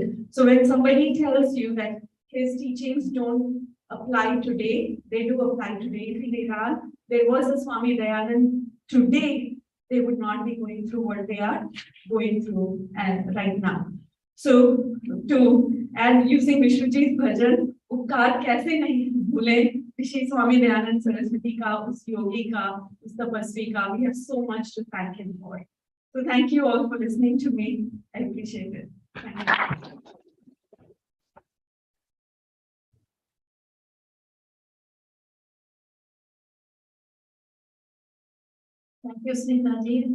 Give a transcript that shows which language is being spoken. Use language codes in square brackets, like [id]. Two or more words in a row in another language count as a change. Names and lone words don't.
[en] So when somebody tells you that his teachings don't apply today, they do apply today. If there was a Swami Dayanand today, they would not be going through what they are going through right now. So to add, using Vishnuji's bhajan, [hi] उपकार कैसे नहीं भूले Rishi Swami Dayanand Saraswati का, उस योगी का, उस तपस्वी का. [en] We have so much to thank him for. So thank you all for listening to me. I appreciate it. Thank you. Thank you, Smitaji.